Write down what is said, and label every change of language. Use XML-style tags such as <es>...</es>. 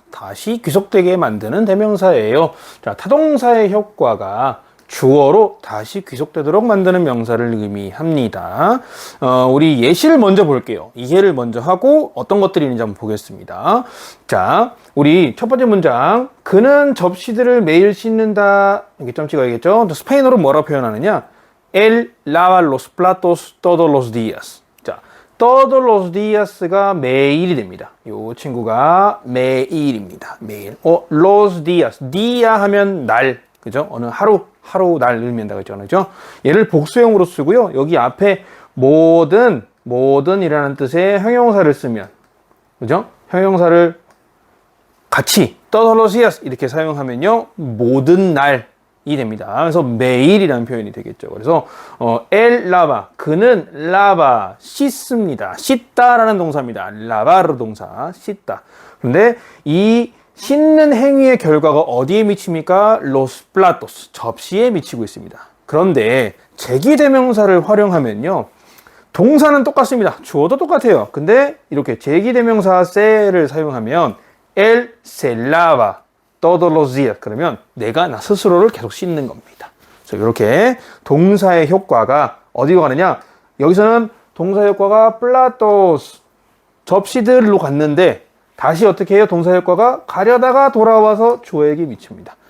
<ko>다시 귀속되게 만드는 대명사예요. 자, 타동사의 효과가 주어로 다시 귀속되도록 만드는 명사를 의미합니다. 우리 예시를 먼저 볼게요. 이해를 먼저 하고 어떤 것들이 있는지 한번 보겠습니다. 자, 우리 첫 번째 문장. 그는 접시들을 매일 씻는다. 여기 점 찍어야겠죠? 스페인어로 뭐라 표현하느냐?</ko> <es>Él lava los platos todos los días.</es> <ko>자,</ko> <es>todos los días</es> <ko>가 매일이 됩니다. 이 친구가 매일입니다. 매일.</ko> <es>los días.</es> <ko>día 하면 날. 그죠? 어느 하루 날 의미한다고 했죠. 그죠? 얘를 복수형으로 쓰고요. 여기 앞에 모든이라는 뜻의 형용사를 쓰면, 그죠? 형용사를 같이</ko> <es>todos los días</es> <ko>이렇게 사용하면요. 모든 날이 됩니다. 그래서 매일이라는 표현이 되겠죠. 그래서</ko> <es>él lava,</es> <ko>그는 lava, 씻습니다. 씻다라는 동사입니다. lavar 동사, 씻다. 근데 이 씻는 행위의 결과가 어디에 미칩니까?</ko> <es>los platos,</es> <ko>접시에 미치고 있습니다. 그런데 제기대명사를 활용하면요. 동사는 똑같습니다. 주어도 똑같아요. 근데 이렇게 제기대명사 se를 사용하면</ko> <es>él se lava todos los días.</es> <ko>그러면 내가 나 스스로를 계속 씻는 겁니다. 그래서 이렇게 동사의 효과가 어디로 가느냐? 여기서는 동사의 효과가 platos, 접시들로 갔는데 다시 어떻게 해요? 동사 효과가 가려다가 돌아와서 주어에게 미칩니다.</ko>